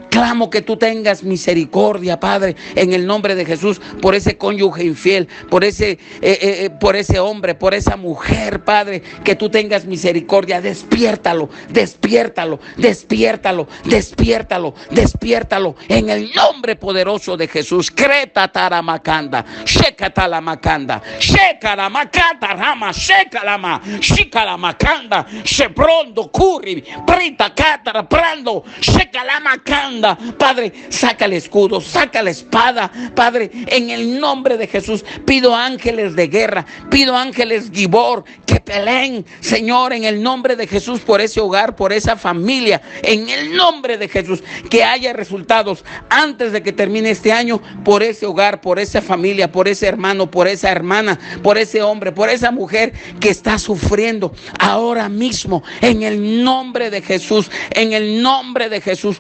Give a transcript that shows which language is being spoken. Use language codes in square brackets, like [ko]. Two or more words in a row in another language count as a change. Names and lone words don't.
[es] Clamo que tú tengas misericordia, Padre, en el nombre de Jesús, por ese cónyuge infiel, por ese hombre, por esa mujer, Padre, que tú tengas misericordia. Despiértalo, despiértalo, despiértalo, despiértalo, despiértalo, en el nombre poderoso de Jesús. Creta taramacanda, shekata la macanda, shekara macata rama, shekalama, shikala macanda, sheprondo curri, prita catara prando, shekala macanda. Padre, saca el escudo, saca la espada, Padre, en el nombre de Jesús. Pido ángeles de guerra, pido ángeles Gibor que peleen, Señor, en el nombre de Jesús, por ese hogar, por esa familia, en el nombre de Jesús, que haya resultados antes de que termine este año, por ese hogar, por esa familia, por ese hermano, por esa hermana, por ese hombre, por esa mujer que está sufriendo ahora mismo, en el nombre de Jesús, en el nombre de Jesús.